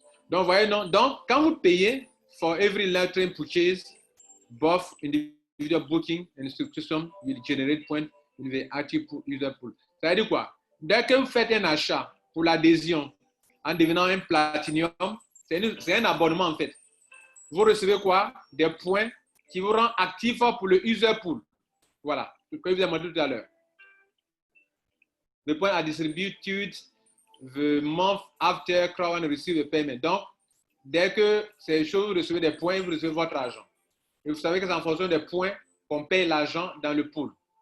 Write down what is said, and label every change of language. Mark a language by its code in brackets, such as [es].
[fr] Donc, voyez, non? Donc, quand vous payez [en] for every LiveTrend purchase, both individual booking and subscription will generate points in the active user pool. [fr] Ça veut dire quoi? Dès que vous faites un achat pour l'adhésion en devenant un platinum, c'est un abonnement en fait. Vous recevez quoi? Des points qui vous rendent actif pour le user pool. Voilà, ce que je vous ai montré tout à l'heure. [en] The points are distributed the month after Crowd receive the payment. [fr] Donc, dès que ces choses, vous recevez des points, vous recevez votre argent. Et vous savez que c'est en fonction des points qu'on paye l'argent dans le pool.